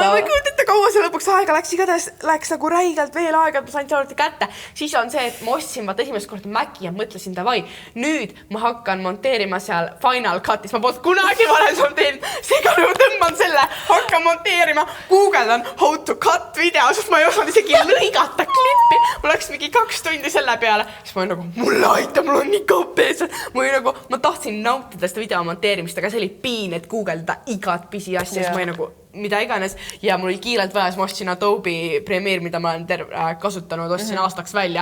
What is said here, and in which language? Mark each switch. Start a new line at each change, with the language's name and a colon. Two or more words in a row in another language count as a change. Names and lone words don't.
Estonian: Ma ei kujuta kaua see lõpuks aega läks, igatahes läks nagu räigelt veel aega, et ma sain see kätte. Siis on see, et ma ostsin vaata esimest korda Maci ja mõtlesin davai, nüüd ma hakkan monteerima seal Final Cutis. Ma polnud kunagi varem monteerinud, seega nagu tõmban selle, hakkan monteerima, guugeldan
English: how to cut video,
Estonian: sest ma ei osanud isegi lõigata klippi. Mul läks mingi 2 tundi selle peale. Siis ma olin nagu, mulle aita, mul on nii kaupees. Ma tahtsin nautida seda video monteerimist, aga see oli piin, et guugeldada igat pisi asja, siis ma ei nagu mida iganes ja mul oli kiirelt vaja, ma ostsin Adobe Premiere, mida ma olen kasutanud, ostsin aastaks välja.